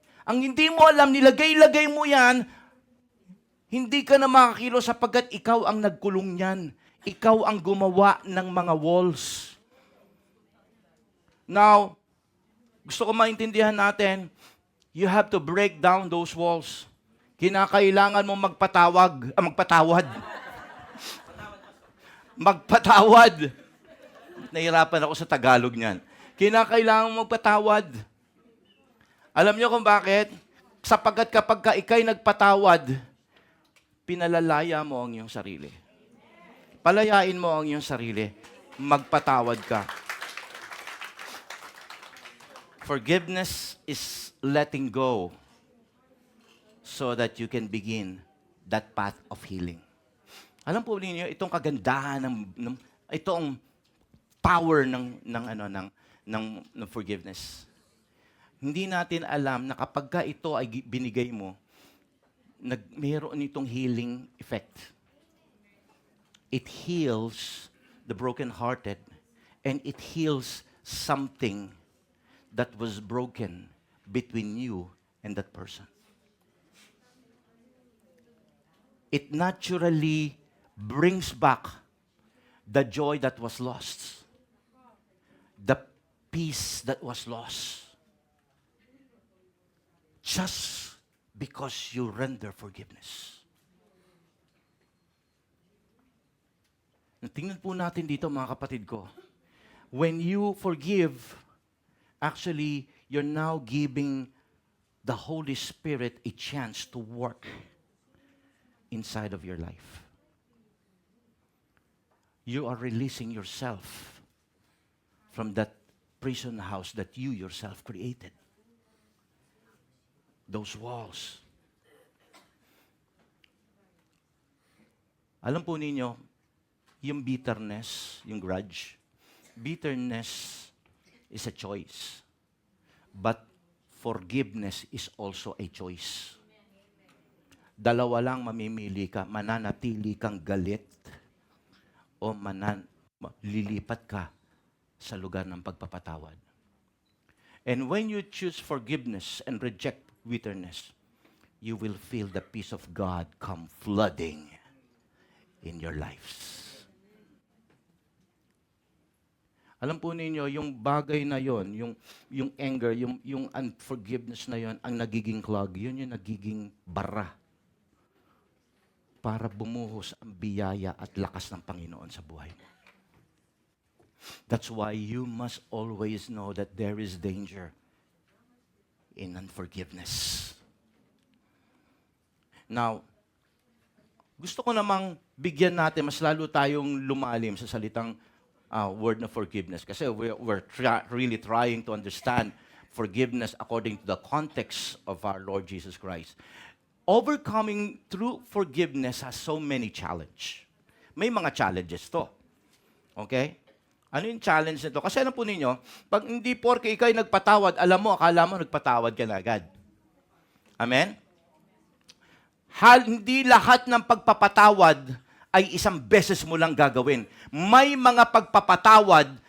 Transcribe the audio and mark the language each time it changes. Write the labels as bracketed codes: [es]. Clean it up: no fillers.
[tl] Ang hindi mo alam, nilagay-lagay mo yan, hindi ka na makakilos sapagkat ikaw ang nagkulong niyan. Ikaw ang gumawa ng mga walls. [en] Now, [tl] gusto ko maintindihan natin, [en] you have to break down those walls. [tl] Kinakailangan mo magpatawad. Magpatawad. Nahirapan ako sa Tagalog niyan. Kinakailangan mo magpatawad. Alam niyo kung bakit? Sapagkat kapag ka ikay nagpatawad, pinalalaya mo ang iyong sarili. Palayain mo ang iyong sarili. Magpatawad ka. [en] Forgiveness is letting go so that you can begin that path of healing. [tl] Alam po niyo itong kagandahan itong power ng forgiveness. Hindi natin alam na kapag ka ito ay binigay mo, mayroon itong healing effect. [en] It heals the brokenhearted and it heals something that was broken between you and that person. It naturally brings back the joy that was lost, the peace that was lost, just because you render forgiveness. [tl] Tingnan po natin dito, mga kapatid ko. [en] When you forgive, actually, you're now giving the Holy Spirit a chance to work inside of your life. You are releasing yourself from that prison house that you yourself created. Those walls. [tl] Alam po ninyo, [en] yung bitterness, yung grudge, bitterness is a choice. But forgiveness is also a choice. [tl] Dalawa lang mamimili ka, mananatili kang galit o lilipat ka sa lugar ng pagpapatawad. [en] And when you choose forgiveness and reject bitterness, you will feel the peace of God come flooding in your lives. [tl] Alam po ninyo, yung bagay na yon, yung anger, yung unforgiveness na yon, ang nagiging clog, yun yung nagiging bara para bumuhos ang biyaya at lakas ng Panginoon sa buhay mo. [en] That's why you must always know that there is danger in unforgiveness. [tl] Now, gusto ko namang bigyan natin, mas lalo tayong lumalim sa salitang word na forgiveness. [en] Kasi we're really trying to understand forgiveness according to the context of our Lord Jesus Christ. Overcoming through forgiveness has so many challenges. [tl] May mga challenges to. Okay? Ano yung challenge nito? Kasi ano po ninyo, pag hindi porke ikaw ay nagpatawad, akala mo nagpatawad ka na agad. Amen? Hindi lahat ng pagpapatawad ay isang beses mo lang gagawin. May mga pagpapatawad